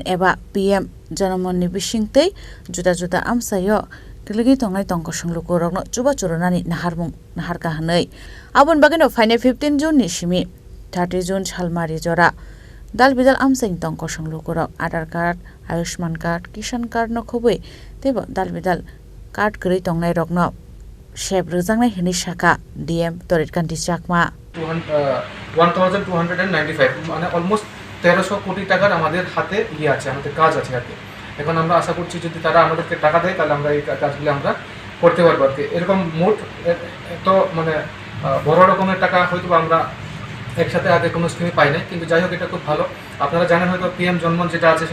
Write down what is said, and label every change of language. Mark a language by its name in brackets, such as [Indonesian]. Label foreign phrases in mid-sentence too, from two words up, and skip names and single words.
[Kok Borok] eba PM jonomonni bisingtei juda amsayo Kelegi tongnai tongko songluko rokno chuba churunani naharka hanai abon bagino faine 15 June ni simi 30 June chalmari jora dal bidal amsaing tongko songluko rok Aadhaar card Ayushman card Kishan card no khoboi tebo dal bidal card gri tongnai rokno sheb rujangnai hini shaka DM torit kanti chakma [Bangla] 1295 মানে অলমোস্ট 1300 কোটি টাকার আমাদের হাতে আছে আমাদের কাজ আছে হাতে এখন আমরা আশা করছি যদি তারা আমাদেরকে টাকা দেয় তাহলে আমরা এই কাজগুলো আমরা করতে পারবো আর কি এরকম মোট তো মানে বড় রকমের টাকা হয়তো আমরা একসাথে আগে কোনো স্কিমে পাই না কিন্তু যাই হোক এটা খুব ভালো আপনারা জানেন হয়তো পিএম জন্মন যেটা আছে